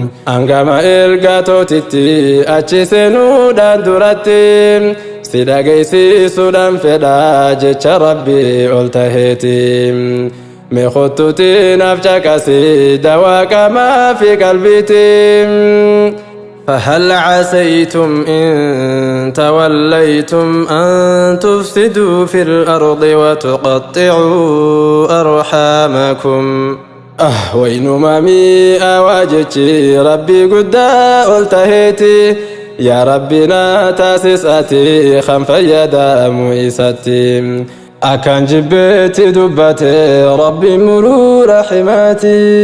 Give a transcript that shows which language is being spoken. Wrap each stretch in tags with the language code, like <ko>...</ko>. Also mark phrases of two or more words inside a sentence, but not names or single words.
<om>Hangama ergaa tootitti achi seenuudhaan duratti. Si dhageessisuudhaan fedha jecha Rabbi ol taheeti. Mee kottuuti naaf caqasi dawaa qaamaa fi qalbiiti.</om> <ar>فهل عسيتم إن توليتم أن تفسدوا في الأرض وتقطعوا أرحامكم؟</ar> <om>Ah, waynumaa mi'aawaa jechi Rabbi guddaa ol taheeti. Yaa Rabbi na taasis ati kan fayyadamu isatti. Akkaan jibbeetti dubbate Rabbiin muruu rahimaati.</om>